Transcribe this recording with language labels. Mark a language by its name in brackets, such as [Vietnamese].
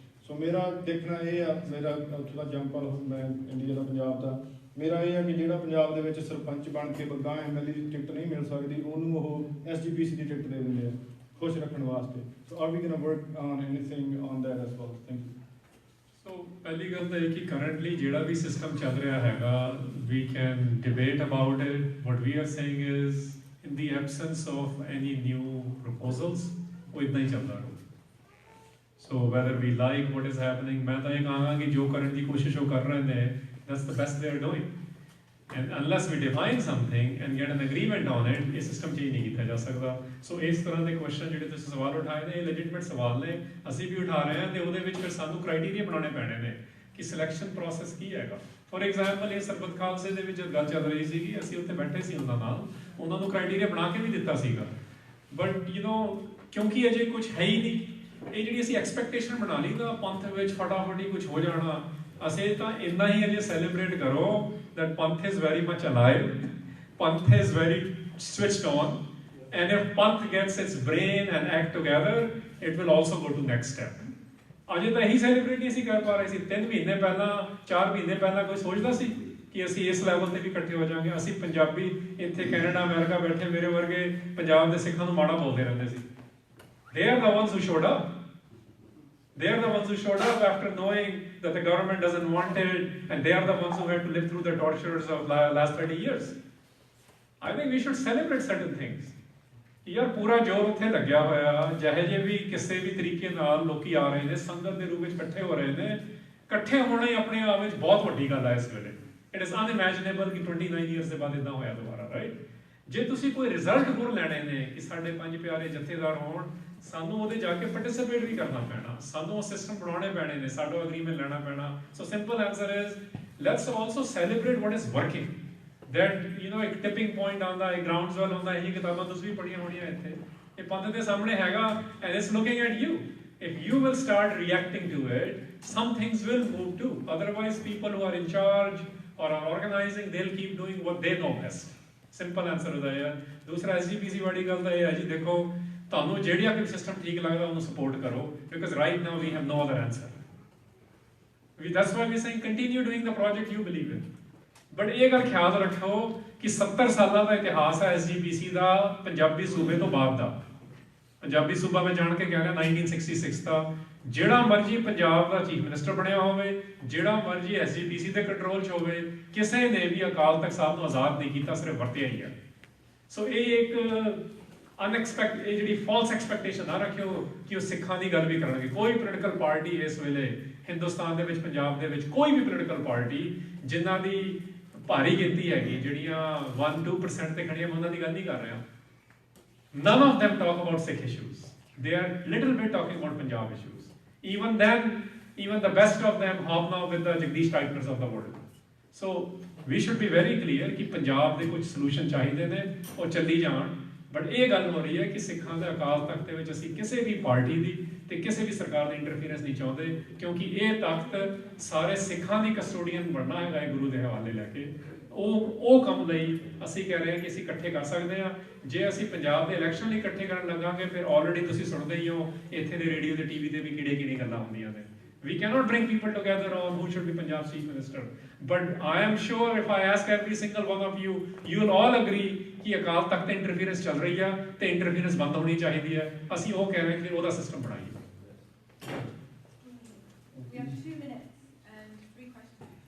[Punjabi] ਸੋ ਮੇਰਾ ਦੇਖਣਾ ਇਹ ਆ, ਮੇਰਾ ਉੱਥੋਂ ਦਾ ਜੰਪਲ, ਮੈਂ ਇੰਡੀਆ ਦਾ ਪੰਜਾਬ ਦਾ, ਮੇਰਾ ਇਹ ਆ ਕਿ ਜਿਹੜਾ ਪੰਜਾਬ ਦੇ ਵਿੱਚ ਸਰਪੰਚ ਬਣ ਕੇ ਬੱਗਾ MLA ਦੀ ਟਿਕਟ ਨਹੀਂ ਮਿਲ ਸਕਦੀ ਉਹਨੂੰ ਉਹ SGPC ਦੀ ਟਿਕਟ ਦੇ ਦਿੰਦੇ ਆ ਖੁਸ਼ ਰੱਖਣ ਵਾਸਤੇ. [English] So are we going to work on anything on that as well? Thank you. [Punjabi] ਸੋ ਪਹਿਲੀ ਗੱਲ ਤਾਂ ਇਹ ਕਿ ਕਰੰਟਲੀ ਜਿਹੜਾ ਵੀ ਸਿਸਟਮ ਚੱਲ ਰਿਹਾ ਹੈਗਾ, [English] we can debate about it. What we are saying is, in the absence of any new proposals, [Punjabi] ਉਹ ਇਦਾਂ ਹੀ ਚੱਲਦਾ ਰਹੂ. [English] So whether we like what is happening, [Punjabi] ਮੈਂ ਤਾਂ ਇਹ ਕਹਾਂਗਾ ਕਿ ਜੋ ਕਰਨ ਦੀ ਕੋਸ਼ਿਸ਼ ਉਹ ਕਰ ਰਹੇ ਨੇ, [English] that's the best they are doing. And unless we define something and get an agreement on it, [Punjabi] ਇਹ ਸਿਸਟਮ ਚੇਂਜ ਨਹੀਂ ਕੀਤਾ ਜਾ ਸਕਦਾ. ਸੋ ਇਸ ਤਰ੍ਹਾਂ ਦੇ ਕੁਐਸਚਨ ਜਿਹੜੇ ਤੁਸੀਂ ਸਵਾਲ ਉਠਾਏ ਨੇ, ਇਹ ਲੈਜਿਟਮੇਟ ਸਵਾਲ ਨੇ, ਅਸੀਂ ਵੀ ਉਠਾ ਰਹੇ ਹਾਂ, ਤੇ ਉਹਦੇ ਵਿੱਚ ਫਿਰ ਸਾਨੂੰ ਕ੍ਰਾਈਟੇਰੀਆ ਬਣਾਉਣੇ ਪੈਣੇ ਨੇ ਕਿ ਸਿਲੈਕਸ਼ਨ ਪ੍ਰੋਸੈਸ ਕੀ ਹੈਗਾ. [English] for example [Punjabi] ਇਹ ਸਰਬੱਤ ਖਾਲਸੇ ਦੇ ਵਿੱਚ ਗੱਲ ਚੱਲ ਰਹੀ ਸੀਗੀ, ਅਸੀਂ ਉੱਥੇ ਬੈਠੇ ਸੀ ਉਹਨਾਂ ਨਾਲ, ਉਹਨਾਂ ਨੂੰ ਕ੍ਰਾਈਟੇਰੀਆ ਬਣਾ ਕੇ ਵੀ ਦਿੱਤਾ ਸੀਗਾ, ਬਟ ਕਿਉਂਕਿ ਅਜੇ ਕੁਝ ਹੈ ਹੀ ਨਹੀਂ, ਇਹ ਜਿਹੜੀ ਅਸੀਂ ਐਕਸਪੈਕਟੇਸ਼ਨ ਬਣਾ ਲਈ ਤਾਂ ਪੰਥ ਵਿੱਚ ਫਟਾਫਟ ਹੀ ਕੁਝ ਹੋ ਜਾਣਾ. ਅਸੀਂ ਤਾਂ ਇੰਨਾ ਹੀ ਅਜੇ ਸੈਲੀਬ੍ਰੇਟ ਕਰੋ [English] that Panth is very much alive, Panth is very switched on, and if Panth gets its brain and act together, it will also go to next step. [Punjabi] ਅਜੇ ਤਾਂ ਇਹੀ ਸੈਲੀਬ੍ਰੇਟ ਨਹੀਂ ਸੀ ਕਰ ਪਾ ਰਹੇ ਸੀ. 3 ਮਹੀਨੇ ਪਹਿਲਾਂ, 4 ਮਹੀਨੇ ਪਹਿਲਾਂ ਕੋਈ ਸੋਚਦਾ ਸੀ ਕਿ ਅਸੀਂ ਇਸ ਲੈਵਲ ਤੇ ਵੀ ਇਕੱਠੇ ਹੋ ਜਾਵਾਂਗੇ? ਅਸੀਂ ਪੰਜਾਬੀ ਇੱਥੇ ਕੈਨੇਡਾ ਅਮਰੀਕਾ ਬੈਠੇ ਮੇਰੇ ਵਰਗੇ ਪੰਜਾਬ ਦੇ ਸਿੱਖਾਂ ਨੂੰ ਮਾੜਾ ਬੋਲਦੇ ਰਹਿੰਦੇ ਸੀ. [English] They are the ones who showed up. They are the ones who showed up after knowing that the government doesn't want it, and they are the ones who had to live through the tortures of last 30 years. I think we should celebrate certain things. [Punjabi] ਯਾਰ ਪੂਰਾ ਜ਼ੋਰ ਉੱਥੇ ਲੱਗਿਆ ਹੋਇਆ, ਜਿਹੇ ਜਿਹੇ ਵੀ ਕਿਸੇ ਵੀ ਤਰੀਕੇ ਨਾਲ ਲੋਕੀ ਆ ਰਹੇ ਨੇ, ਸੰਗਤ ਦੇ ਰੂਪ ਵਿੱਚ ਇਕੱਠੇ ਹੋ ਰਹੇ ਨੇ. ਇਕੱਠੇ ਹੋਣਾ ਹੀ ਆਪਣੇ ਆਪ ਵਿੱਚ ਬਹੁਤ ਵੱਡੀ ਗੱਲ ਹੈ ਇਸ ਵੇਲੇ. [English] it is unimaginable [Punjabi] ਕਿ 29 ਇਅਰਸ ਦੇ ਬਾਅਦ ਇਦਾਂ ਹੋਇਆ ਦੁਬਾਰਾ, ਰਾਈਟ? ਜੇ ਤੁਸੀਂ ਕੋਈ ਰਿਜ਼ਲਟ ਹੋਰ ਲੈਣੇ ਨੇ ਕਿ ਸਾਡੇ 5 ਪਿਆਰੇ ਜਥੇਦਾਰ ਹੋਣ, ਸਾਨੂੰ ਉਹਦੇ ਜਾ ਕੇ ਪਾਰਟਿਸਿਪੇਟ ਵੀ ਕਰਨਾ ਪੈਣਾ, ਸਾਨੂੰ ਉਹ ਸਿਸਟਮ ਬਣਾਉਣੇ ਪੈਣੇ ਨੇ, ਸਾਡਾ ਐਗਰੀਮੈਂਟ ਲੈਣਾ ਪੈਣਾ. [English] So simple answer is, let's also celebrate what is working. [Punjabi] That ਇੱਕ ਟਿਪਿੰਗ ਪੁਆਇੰਟ ਆਉਂਦਾ, ਇੱਕ ਗਰਾਊਂਡਸਵੈਲ ਆਉਂਦਾ. ਇਹ ਕਿਤਾਬਾਂ ਤੁਸੀਂ ਵੀ ਪੜ੍ਹੀਆਂ ਹੋਣੀਆਂ ਇੱਥੇ. ਇਹ ਪੰਥ ਦੇ ਸਾਹਮਣੇ ਹੈਗਾ, [English] And it's looking at you. If you will start reacting to it, some things will move too. Otherwise, people who are in charge or are organizing, they'll keep doing what they know best. Simple answer [Punjabi] ਹੁੰਦਾ ਹੈ. ਦੂਸਰਾ SGPC ਵਾਲੀ ਗੱਲ ਤਾਂ ਇਹ ਹੈ ਜੀ, ਦੇਖੋ ਤੁਹਾਨੂੰ ਜਿਹੜਾ ਕੋਈ ਸਿਸਟਮ ਠੀਕ ਲੱਗਦਾ ਉਹਨੂੰ ਸਪੋਰਟ ਕਰੋ, [English] because right now we have no other answer. That's why we're saying continue doing the project you believe in. [Punjabi] But ਇਹ ਗੱਲ ਖਿਆਲ ਰੱਖੋ ਕਿ 70 ਸਾਲਾਂ ਦਾ ਇਤਿਹਾਸ ਹੈ SGPC ਦਾ ਪੰਜਾਬੀ ਸੂਬੇ ਤੋਂ ਬਾਅਦ ਦਾ. ਪੰਜਾਬੀ ਸੂਬਾ ਮੈਂ ਜਾਣ ਕੇ ਕਹਿ ਰਿਹਾ 1966 ਦਾ. ਜਿਹੜਾ ਮਰਜੀ ਪੰਜਾਬ ਦਾ ਚੀਫ ਮਿਨਿਸਟਰ ਬਣਿਆ ਹੋਵੇ, ਜਿਹੜਾ ਮਰਜੀ SGPC ਦੇ ਕੰਟਰੋਲ 'ਚ ਹੋਵੇ, ਕਿਸੇ ਨੇ ਵੀ ਅਕਾਲ ਤਖਤ ਸਾਹਿਬ ਨੂੰ ਆਜ਼ਾਦ ਨਹੀਂ ਕੀਤਾ, ਸਿਰਫ ਵਰਤਿਆ ਹੀ ਹੈ. ਸੋ ਇਹ ਇੱਕ ਇਹ ਜਿਹੜੀ ਫਾਲਸ ਐਕਸਪੈਕਟੇਸ਼ਨ ਨਾ ਰੱਖਿਓ ਕਿ ਉਹ ਸਿੱਖਾਂ ਦੀ ਗੱਲ ਵੀ ਕਰਨਗੇ. ਕੋਈ ਪੋਲੀਟੀਕਲ ਪਾਰਟੀ ਇਸ ਵੇਲੇ ਹਿੰਦੁਸਤਾਨ ਦੇ ਵਿੱਚ, ਪੰਜਾਬ ਦੇ ਵਿੱਚ ਕੋਈ ਵੀ ਪੋਲੀਟੀਕਲ ਪਾਰਟੀ ਜਿਨ੍ਹਾਂ ਦੀ ਭਾਰੀ ਗਿਣਤੀ ਹੈਗੀ, ਜਿਹੜੀਆਂ 1-2% ਤੇ ਖੜੀਆਂ, ਮੈਂ ਉਹਨਾਂ ਦੀ ਗੱਲ ਨਹੀਂ ਕਰ ਰਿਹਾ. [English] None of them talk about Sikh issues. They are little bit talking about Punjab issues. Even then, even the best of them hobnob with the Jagdish Titans of the world. So we should be very clear कि Punjab [Punjabi] ਦੇ ਕੁਝ solution ਚਾਹੀਦੇ ਨੇ, ਉਹ ਚੱਲੀ ਜਾਣ. But ਇਹ ਗੱਲ ਹੋ ਰਹੀ ਹੈ ਕਿ ਸਿੱਖਾਂ ਦੇ ਅਕਾਲ ਤਖਤ ਦੇ ਵਿੱਚ ਅਸੀਂ ਕਿਸੇ ਵੀ ਪਾਰਟੀ ਦੀ ਤੇ ਕਿਸੇ ਵੀ ਸਰਕਾਰ ਦੀ ਇੰਟਰਫੀਰੈਂਸ ਨਹੀਂ ਚਾਹੁੰਦੇ, ਕਿਉਂਕਿ ਇਹ ਤਖਤ ਸਾਰੇ ਸਿੱਖਾਂ ਦੀ ਕਸਟੋਡੀਅਨ ਬਣਨਾ ਹੈਗਾ ਹੈ ਗੁਰੂ ਦੇ ਹਵਾਲੇ ਲੈ ਕੇ। ਉਹ ਕੰਮ ਲਈ ਅਸੀਂ ਕਹਿ ਰਹੇ ਹਾਂ ਕਿ ਅਸੀਂ ਇਕੱਠੇ ਕਰ ਸਕਦੇ ਹਾਂ। ਜੇ ਅਸੀਂ ਪੰਜਾਬ ਦੇ ਇਲੈਕਸ਼ਨ ਲਈ ਇਕੱਠੇ ਕਰਨ ਲੱਗਾਂਗੇ ਫਿਰ ਆਲਰੇਡੀ ਤੁਸੀਂ ਸੁਣਦੇ ਹੀ ਹੋ ਇੱਥੇ ਦੇ ਰੇਡੀਓ ਤੇ ਟੀਵੀ ਤੇ ਵੀ ਕਿਹੜੇ ਗੱਲਾਂ ਹੁੰਦੀਆਂ ਨੇ। [English] We cannot bring people together on who should be Punjab's chief minister. But I am sure if I ask every single one of you, you will all agree [Hindi] कि अकाल तख्त इंटरफेरेंस चल रही है तो इंटरफेरेंस बंद होनी चाहिए है। [Punjabi] ਅਸੀਂ ਉਹ ਕਹਿ ਰਹੇ ਹਾਂ ਕਿ ਉਹਦਾ ਸਿਸਟਮ ਬਣਾਈਏ। [English] We have 2 minutes and 3 questions.